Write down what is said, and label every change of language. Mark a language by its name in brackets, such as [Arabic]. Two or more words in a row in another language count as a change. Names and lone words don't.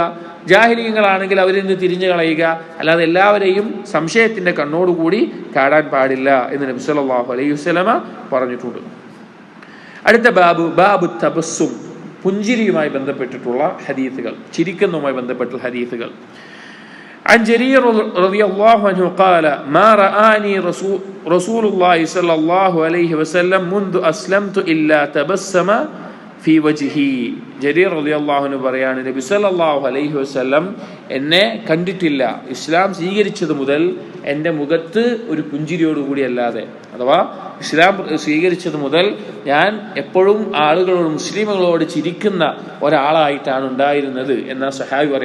[Malayalam] ജാഹിലീങ്ങളാണെങ്കിൽ അവരിൽ നിന്ന് തിരിഞ്ഞു കളയുക. അല്ലാതെ എല്ലാവരെയും സംശയത്തിന്റെ കണ്ണോടുകൂടി കാണാൻ പാടില്ല എന്ന് നബി [Arabic] صلى الله عليه وسلم [Malayalam] പറഞ്ഞിട്ടുണ്ട്. അടുത്ത [Arabic] باب تبسم, [Malayalam] പുഞ്ചിരിയുമായി ബന്ധപ്പെട്ടിട്ടുള്ള ഹദീസുകൾ, ചിരിക്കുന്നതുമായി ബന്ധപ്പെട്ടുള്ള ഹദീസുകൾ. [Arabic] عن جرير رضي الله عنه قال ما رآني رسول الله صلى الله عليه وسلم منذ أسلمت إلا تبسم في وجهي. [Malayalam] ജരീർ [Arabic] رضي الله عنه [Malayalam] പറയാണ്, നബി [Arabic] صلى الله عليه وسلم [Malayalam] എന്നെ കണ്ടിട്ടില്ല ഇസ്ലാം സ്വീകരിച്ചത് മുതൽ എൻ്റെ മുഖത്ത് ഒരു പുഞ്ചിരിയോടുകൂടി അല്ലാതെ. അഥവാ ഇസ്ലാം സ്വീകരിച്ചത് മുതൽ ഞാൻ എപ്പോഴും ആളുകളോട്, മുസ്ലിമുകളോട് ചിരിക്കുന്ന ഒരാളായിട്ടാണ് ഉണ്ടായിരുന്നത് എന്ന സഹാബി പറയാണ്.